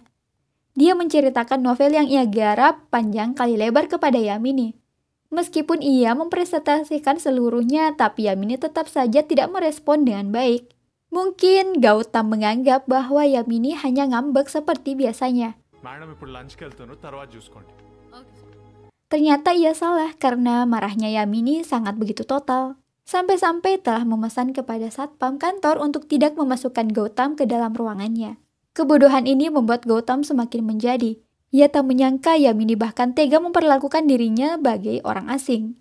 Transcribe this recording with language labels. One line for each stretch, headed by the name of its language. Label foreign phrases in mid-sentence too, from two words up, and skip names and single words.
Indonesian: Dia menceritakan novel yang ia garap panjang kali lebar kepada Yamini. Meskipun ia mempresentasikan seluruhnya, tapi Yamini tetap saja tidak merespon dengan baik. Mungkin Gautam menganggap bahwa Yamini hanya ngambek seperti biasanya.
Telugu: మేడం ఇప్పుడు లంచ్కి వెళ్తాను తర్వాత చూసుకోండి
Indonesian: Ternyata ia salah karena marahnya Yamini sangat begitu total. Sampai-sampai telah memesan kepada satpam kantor untuk tidak memasukkan Gautam ke dalam ruangannya. Kebodohan ini membuat Gautam semakin menjadi. Ia tak menyangka Yamini bahkan tega memperlakukan dirinya sebagai orang asing.